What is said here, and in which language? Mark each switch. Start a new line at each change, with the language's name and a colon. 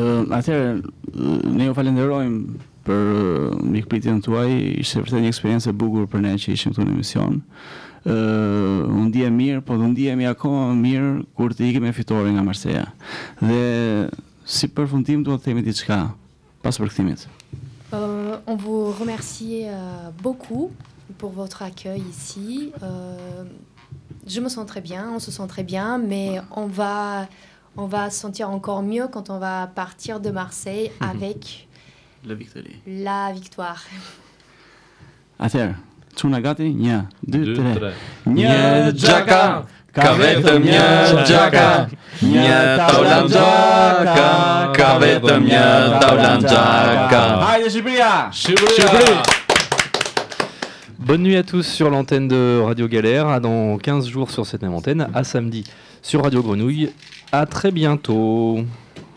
Albanian: Atër, ne ju falenderojmë për mikpritjen tuaj. Ishte vërtet një eksperiencë e bukur për ne që ishim këtu në emision. Unë ndihem mirë, po do ndihemi akoma më mirë kur të ikim me fitore nga Marseja. Dhe si përfundim duhet të themi diçka pas përkthimit.
French: On vous remercie beaucoup pour votre accueil ici. Je me sens très bien, on se sent très bien, mais on va se sentir encore mieux quand on va partir de Marseille avec la victoire.
Albanian: Atëherë. Tuna gati, një, dy, tre. Një gjaka, ka vetëm një gjaka. Një tavlan gjaka, ka vetëm një tavlan gjaka. Hajde Shqipëria! Shqipëria!
French: Bonne nuit à tous sur l'antenne de Radio Galère, à dans 15 jours sur cette même antenne, à samedi sur Radio Grenouille. À très bientôt!